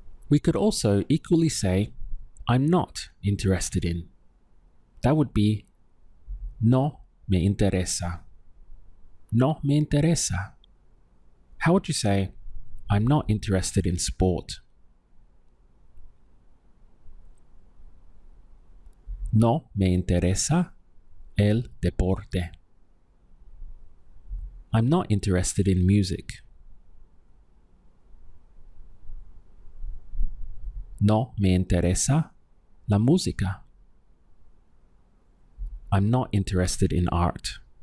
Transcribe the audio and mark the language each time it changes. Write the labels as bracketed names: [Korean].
[English] We could also equally say, I'm not interested in. That would be [Spanish] no me interesa. No me interesa. [English] How would you say, I'm not interested in sport? [Spanish] No me interesa el deporte. [English] I'm not interested in music. [Spanish] No me interesa la música. [English] I'm not interested in art.